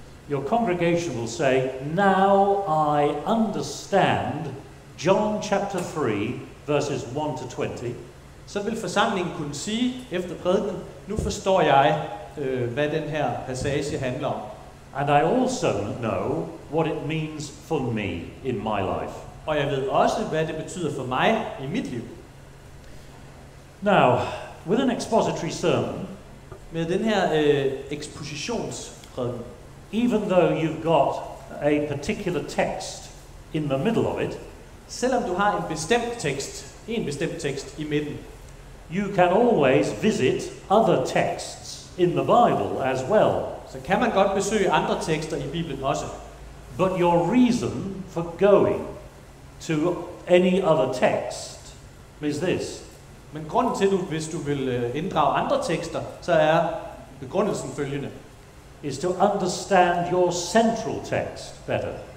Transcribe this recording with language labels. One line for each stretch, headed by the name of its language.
English: your congregation will say, now I understand John chapter 3, verses 1 to 20.
Danish: Så vil forsamlingen kunne sige efter prædikenen, nu forstår jeg, hvad den her passage handler om.
English: And I also know what it means for me in my life.
Danish: Og jeg ved også, hvad det betyder for mig i mit liv.
English: Now, with an expository sermon,
Danish: med den her ekspositionsprædiken,
English: even though you've got a particular text in the middle of it,
Danish: selvom du har en bestemt tekst i midten,
English: you can always visit other texts in the Bible as well.
Danish: Så kan man godt besøge andre tekster i Bibelen også.
English: But your reason for going to any other text is this.
Danish: Men grunden til, hvis du vil inddrage andre tekster, så er begrundelsen følgende.
English: Is to understand your central text better.